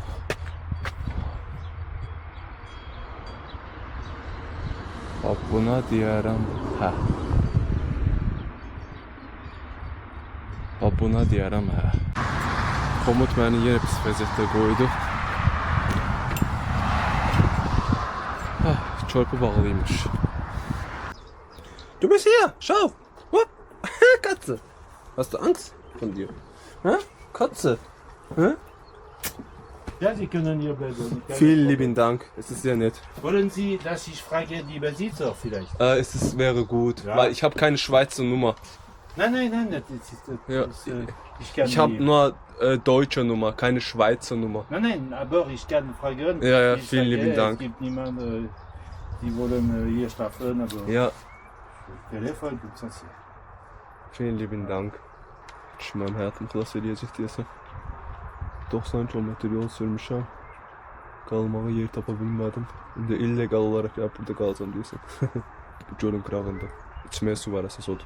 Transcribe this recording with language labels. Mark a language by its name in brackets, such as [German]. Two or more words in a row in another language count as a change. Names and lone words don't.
[Azerbaijani] Bax buna deyərəm hə. Bax buna deyərəm hə. Komut məni yenə pis vəziyyətdə qoydu. Hə, körpü bağlıymış. [German] Du bist hier, schau. Hup. Katze. Hast du Angst von dir? Hä? Katze. Hä? Ja, Sie können hier bleiben. Vielen lieben Dank. Es ist sehr nett. Wollen Sie, dass ich frage die Besitzer vielleicht? Wäre gut, Ja. weil ich habe keine Schweizer Nummer. Nein, das ist, Ja. ich kann Ich habe die- nur deutsche Nummer, keine Schweizer Nummer. Nein, aber ich kann fragen. Ja, Ich vielen sage, lieben Dank. Es gibt niemanden, die wollen hier schlafen, aber Ja, Telefon gibt es nicht. vielen lieben Dank. [Azerbaijani] Düşmem hayatım xilas eləyəcək deyəsən. 90 kilometr yol sürmüşəm. Qalmağa yer tapa bilmədim. İndi illegal olaraq ya burada qalacam deyəsən. Bu gölün qırağında. İçməyə su var əsas odur.